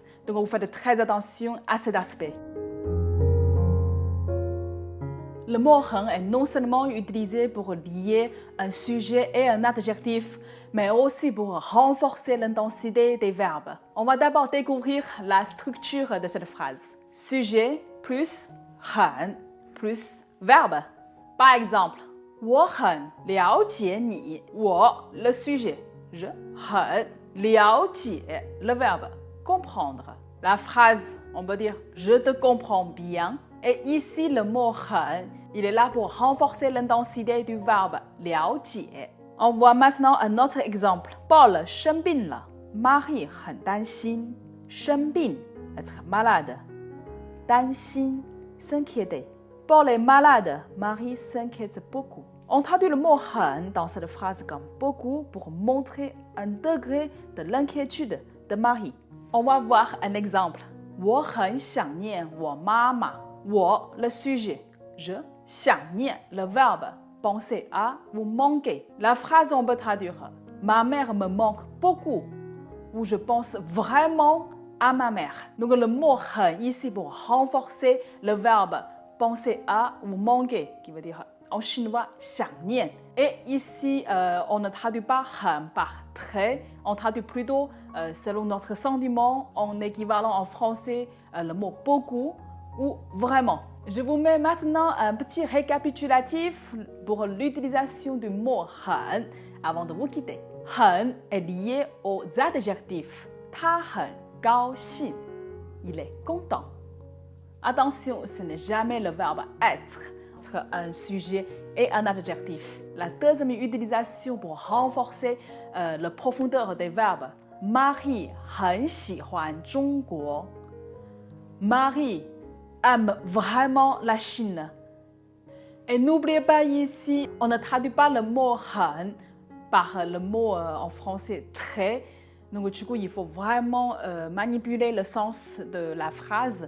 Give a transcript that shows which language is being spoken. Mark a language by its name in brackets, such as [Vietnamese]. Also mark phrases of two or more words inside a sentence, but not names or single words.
[French] Donc, vous faites très attention à cet aspect. Le mot hen est non seulement utilisé pour lier un sujet et un adjectif, mais aussi pour renforcer l'intensité des verbes. On va d'abord découvrir la structure de cette phrase. Sujet plus hen plus verbe. Par exemple, [Chinese] 我很了解你. 我, [French] le sujet. je, [Chinese] 很了解, [French] le verbe. Comprendre. La phrase, on peut dire « je te comprends bien ». Et ici, le mot « hen », il est là pour renforcer l'intensité du verbe « 了解». On voit maintenant un autre exemple. [Chinese] Paul 生病了. Marie 很担心. 生病, [French] être malade. [Chinese] 担心, [French] s'inquiéter. Paul est malade. Marie s'inquiète beaucoup. On traduit le mot « hen » dans cette phrase comme « beaucoup » pour montrer un degré de l'inquiétude de Marie. On va voir un exemple. [Chinese] 我很想念我妈妈. 我, [French] le sujet. Je, [Chinese] 想念, [French] le verbe. Penser à ou manquer. La phrase, on peut traduire. Ma mère me manque beaucoup. Ou je pense vraiment à ma mère. Donc le mot 很 ici pour renforcer le verbe penser à ou manquer, qui veut dire en chinois 想念. Et ici, on ne traduit pas 很 par très, on traduit plutôt selon notre sentiment en équivalent en français le mot beaucoup ou vraiment. Je vous mets maintenant un petit récapitulatif pour l'utilisation du mot 很 avant de vous quitter. 很 est lié aux adjectifs. [Chinese] 他很高兴, [French] il est content. Attention, ce n'est jamais le verbe être entre un sujet et un adjectif. La deuxième utilisation pour renforcer la profondeur des verbes. [Chinese] Marie 很喜欢中国. [French] Marie aime vraiment la Chine. Et n'oubliez pas ici, on ne traduit pas le mot 很 par le mot en français très. Donc du coup, il faut vraiment manipuler le sens de la phrase.